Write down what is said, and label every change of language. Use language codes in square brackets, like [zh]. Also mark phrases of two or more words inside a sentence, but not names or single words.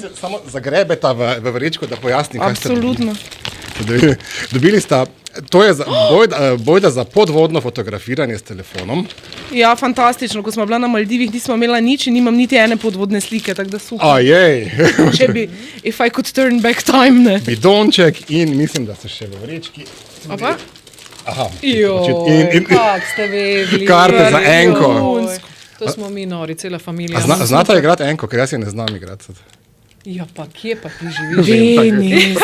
[sl] Samo zagrebeta v vrečko, da pojasnim, kaj ste Absolutno. dobili. Sta, to je bojda za podvodno fotografiranje s telefonom. Ja, fantastično. Ko smo bila na Maldivih, nismo imela nič in nimam niti ene podvodne slike, tako da super. Ajej. Če bi, [en] if I could turn back time, [sl] ne? Bidonček in mislim, da so še v vrečki. Opa? Aha. Kak ste vedeli. Karte za enko. To smo mi nori, cela familija. Znata igrati enko, ker jaz je ne znam igrati. Ja, pa kje pa ti živiš? Denis.